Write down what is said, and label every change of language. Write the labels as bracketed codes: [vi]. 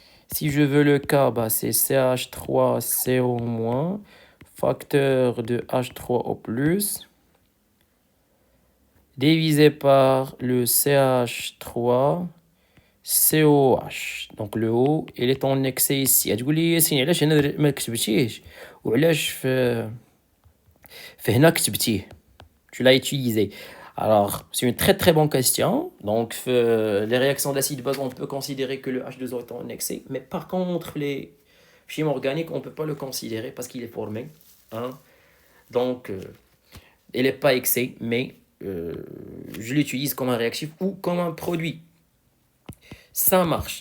[fr] Si je veux le K, bah c'est CH3CO-, facteur de H3O+, divisé par le CH3COH. Donc le O, il est en excès ici. [ar] تقول لي ياسين علاش هنا ما كتبتيهش وعلاش في هنا كتبتيه. [fr] Tu l'as utilisé. Alors, c'est une très très bonne question. Donc, les réactions d'acide base, on peut considérer que le H2O est en excès. Mais par contre, les films organiques, on ne peut pas le considérer parce qu'il est formé. Hein. Donc, il n'est pas excès, mais je l'utilise comme un réactif ou comme un produit. Ça marche.